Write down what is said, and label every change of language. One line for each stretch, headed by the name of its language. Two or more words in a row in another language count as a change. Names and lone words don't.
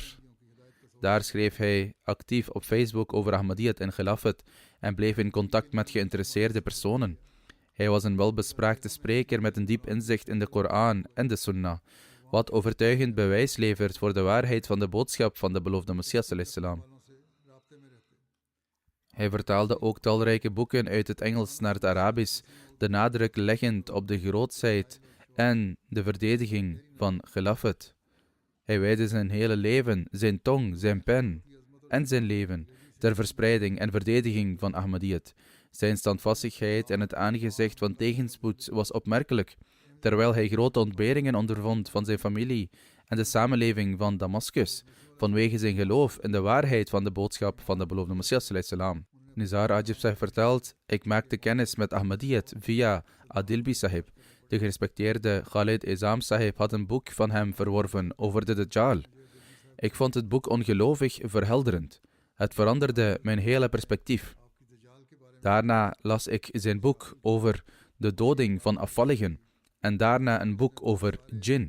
Dutch: Daar schreef hij actief op Facebook over Ahmadiyyat en Khilafat en bleef in contact met geïnteresseerde personen. Hij was een welbespraakte spreker met een diep inzicht in de Koran en de Sunnah, wat overtuigend bewijs levert voor de waarheid van de boodschap van de beloofde Messias
Arabic: صلى الله عليه وسلم.
Dutch: Hij vertaalde ook talrijke boeken uit het Engels naar het Arabisch, de nadruk leggend op de grootsheid en de verdediging van Khilafat. Hij wijdde zijn hele leven, zijn tong, zijn pen en zijn leven ter verspreiding en verdediging van Ahmadiyyat. Zijn standvastigheid en het aangezicht van tegenspoed was opmerkelijk, terwijl hij grote ontberingen ondervond van zijn familie en de samenleving van Damascus, vanwege zijn geloof in de waarheid van de boodschap van de beloofde Messias
Arabic: صلى الله عليه وسلم.
Dutch: Nizar Ajib Sahib vertelt: ik maakte kennis met Ahmadiyyat via Adilbi Sahib. De gerespecteerde Khalid Izam Sahib had een boek van hem verworven over de Dajjal. Ik vond het boek ongelooflijk verhelderend. Het veranderde mijn hele perspectief. Daarna las ik zijn boek over de doding van afvalligen en daarna een boek over djinn.